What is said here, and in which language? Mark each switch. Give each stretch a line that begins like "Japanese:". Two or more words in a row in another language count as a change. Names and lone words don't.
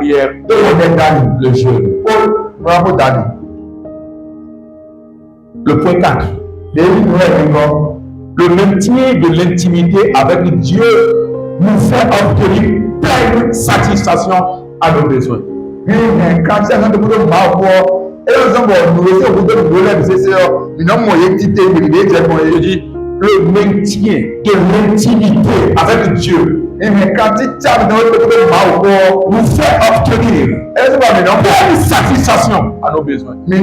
French: À la prière,
Yoruba: tó wọ̀ ẹ̀ dání.
French: le jeûne. Ó Le point 4. Le maintien de l'intimité avec Dieu nous fait obtenir pleine satisfaction à nos besoins. Je dis le maintien de l'intimité avec Dieu nous fait obtenir pleine satisfaction à nos besoins.